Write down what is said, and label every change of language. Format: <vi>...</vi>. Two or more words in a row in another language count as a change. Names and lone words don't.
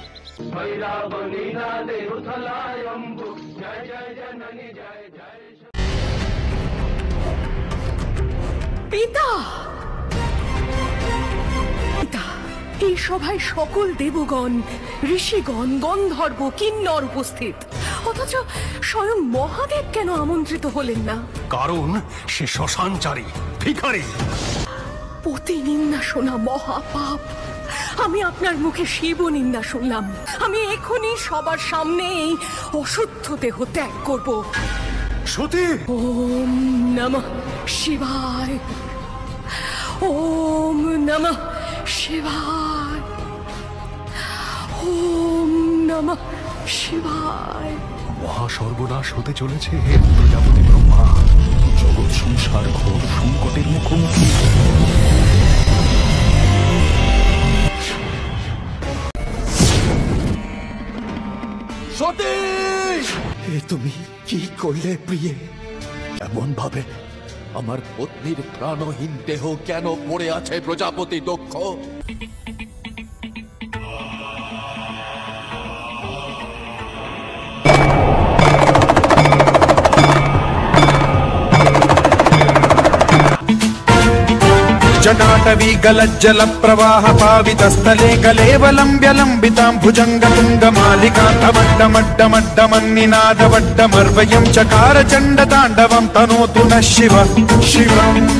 <bn>পিতা, এই সভায় সকল দেবগণ, ঋষিগণ, গন্ধর্ব, কিন্নর উপস্থিত, অথচ স্বয়ং মহাদেব কেন আমন্ত্রিত হলেন না? কারণ সে শ্মশানচারী ভিখারী। পতি নিন্দা শোনা মহাপাপ। আমি আপনার মুখে শিব নিন্দা শুনলাম। আমি এখনই সবার সামনে এই অশুদ্ধ দেহ ত্যাগ করব। সতী!</bn> <sa>ওম নমঃ শিবায়, ওম নমঃ শিবায়, ওম নমঃ শিবায়।</sa> <bn>মহাসর্বনাশ হতে চলেছে হে প্রজাপতি ব্রহ্মা। জগৎ সংসার ঘোর সংকটের মুখোমুখি। সতী! এ তুমি কি করলে প্রিয়ে? এমন ভাবে আমার পত্নীর প্রাণহীন দেহ কেন পড়ে আছে প্রজাপতি দক্ষ?</bn> <sa>जटाटवी गलज्जल प्रवाह पावित स्थले कलेवलम्ब्य लम्बितां भुजंग तुंग मालिका तमड्डमड्डमड्डमन्निनादवड्डमर्वयं चकार चण्ड ताण्डवं तनोतु नः शिव शिवम्।</sa>